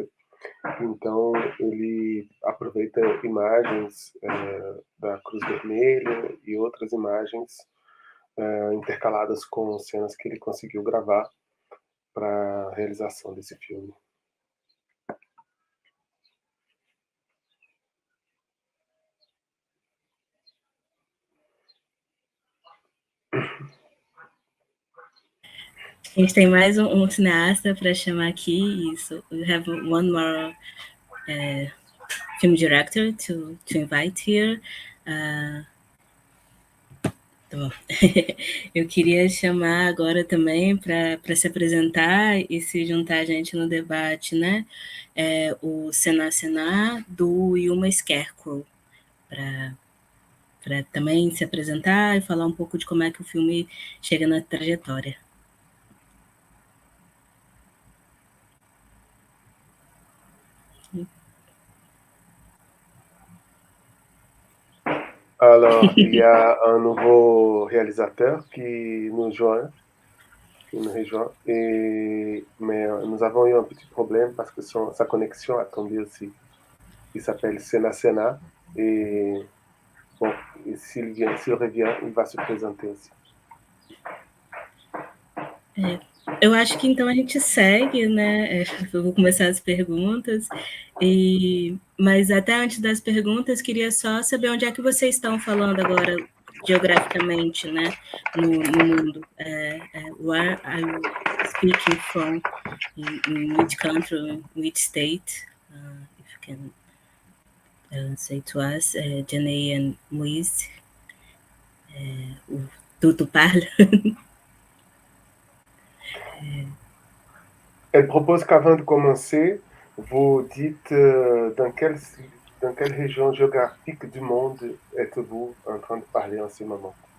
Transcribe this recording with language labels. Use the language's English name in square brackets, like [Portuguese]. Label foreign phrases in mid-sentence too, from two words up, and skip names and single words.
[Portuguese] Então ele aproveita imagens da Cruz Vermelha e outras imagens intercaladas com cenas que ele conseguiu gravar para a realização desse filme. A gente tem mais cineasta para chamar aqui. [English] So we have one more film director to invite here. [Portuguese] Tá bom. Eu queria chamar agora também para se apresentar e se juntar a gente no debate, né? O Sená do Yuma Scarecrow, para também se apresentar e falar um pouco de como é que o filme chega na trajetória. [French] Alors, il y a un nouveau réalisateur qui nous rejoint, mais nous avons eu un petit problème parce que sa connexion a tombé aussi. Il s'appelle Sená, et bon, s'il revient, il va se présenter aussi. [Portuguese] Eu acho que então a gente segue, né? Eu vou começar as perguntas, mas até antes das perguntas, queria só saber onde é que vocês estão falando agora, geograficamente, né? No mundo. [English] Where are you speaking from? In which country, in which state? If you can say to us, Janay and Moise. [French] Tu parles? Elle propose qu'avant de commencer, vous dites dans quelle région géographique du monde êtes-vous en train de parler en ce moment?